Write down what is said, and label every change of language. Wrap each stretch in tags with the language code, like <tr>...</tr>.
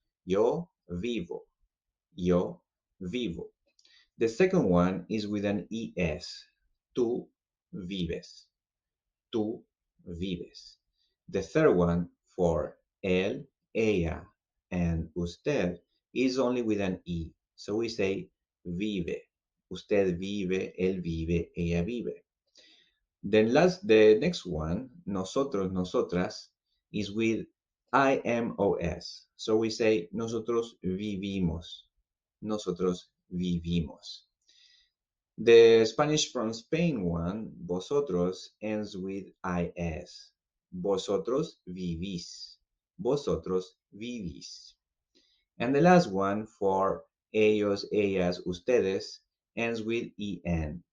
<es>Yo vivo. Yo vivo.</es> <en>The second one is with an es.</en> <es>Tú vives. Tú vives.</es> <en>The third one for él, ella, and usted is only with an e. So we say vive.</en> <es>Usted vive, él vive, ella vive.</es> <en>The next one, nosotros, nosotras, is with IMOS. So we say</en> <es>nosotros vivimos. Nosotros vivimos.</es> <en>The Spanish from Spain one, vosotros, ends with is.</en> <es>Vosotros vivís. Vosotros vivís.</es> <en>And the last one for ellos, ellas, ustedes ends with en.</en>